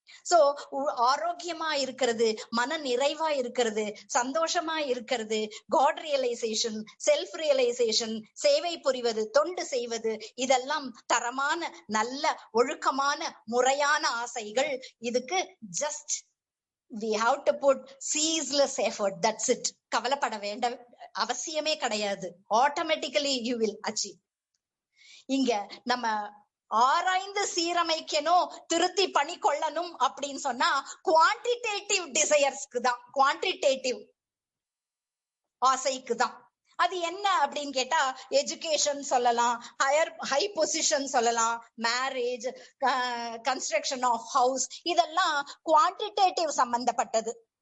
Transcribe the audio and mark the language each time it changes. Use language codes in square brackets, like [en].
[ta] So ஆரோக்கியமா இருக்கிறது, மன நிறைவா இருக்கிறது, சந்தோஷமா இருக்கிறது, காட் ரியலைசேஷன், செல்ஃப் ரியலைசேஷன், சேவை புரிவது, தொண்டு செய்வது, இதெல்லாம் தரமான நல்ல ஒழுக்கமான முறையான ஆசைகள். இதுக்கு [en] Just we have to put ceaseless effort, that's it. [ta] கவலைப்பட வேண்ட அவசியமே கிடையாது. [en] Automatically you will achieve. [ta] இங்க நம்ம ஆராய்ந்து சீரமைக்கணும், திருத்தி பணி கொள்ளணும் அப்படின்னு சொன்னா குவான்டிடேட்டிவ் டிசையர்ஸ்க்கு தான், குவான்டிடேட்டிவ் ஆசைக்கு தான். அது என்ன அப்படின்னு கேட்டா, எஜுகேஷன் சொல்லலாம், ஹை பொசிஷன் சொல்லலாம், மேரேஜ், [en] construction of house, [ta] இதெல்லாம் குவான்டிடேட்டிவ் சம்பந்தப்பட்டது.